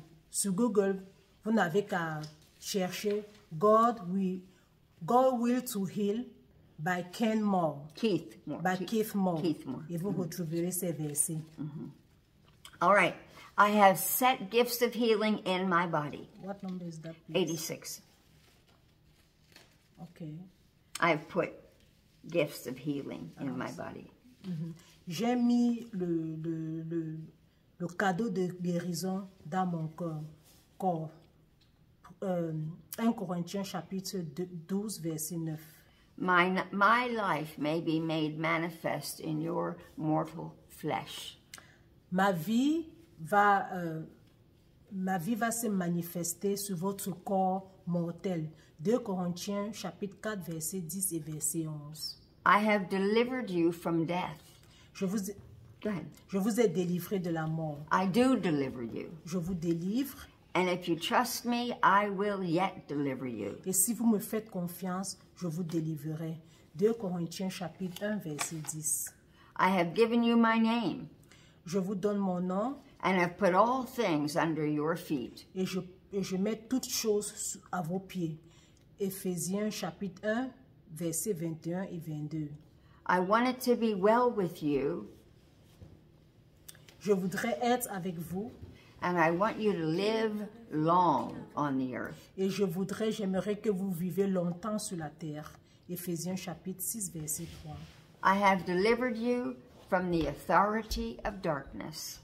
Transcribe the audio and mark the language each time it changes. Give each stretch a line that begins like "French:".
French: Sur Google, vous n'avez qu'à chercher God Will to Heal by Ken Moore.
English: Keith Moore. Keith Moore. Keith Moore.
French: Et vous retrouverez ces versets.
English: All right. I have set gifts of healing in my body. What number is that, please? 86. Okay. I've put gifts of healing in my body.
French: J'ai mis le cadeau de guérison dans mon corps. 1 Corinthiens chapitre 12 verset 9.
English: My life may be made manifest in your mortal flesh.
French: Ma vie va se manifester sur votre corps mortel. 2 Corinthiens chapitre 4 verset 10 et verset 11.
English: I have delivered you from death.
French: Je vous ai délivré de la mort.
English: I do deliver you.
French: Je vous délivre.
English: And if you trust me, I will yet deliver you.
French: Et si vous me faites confiance, je vous délivrerai. 2 Corinthiens chapitre 1 verset 10.
English: I have given you my name.
French: Je vous donne mon nom.
English: And have put all things under your feet.
French: Et je mets toutes choses à vos pieds. Éphésiens chapitre 1 verset 21 et 22.
English: I want it to be well with you.
French: Je voudrais être avec vous.
English: And I want you to live long on the earth.
French: Et j'aimerais que vous vivez longtemps sur la terre. Éphésiens chapitre 6 verset 3.
English: I have delivered you from the authority of darkness.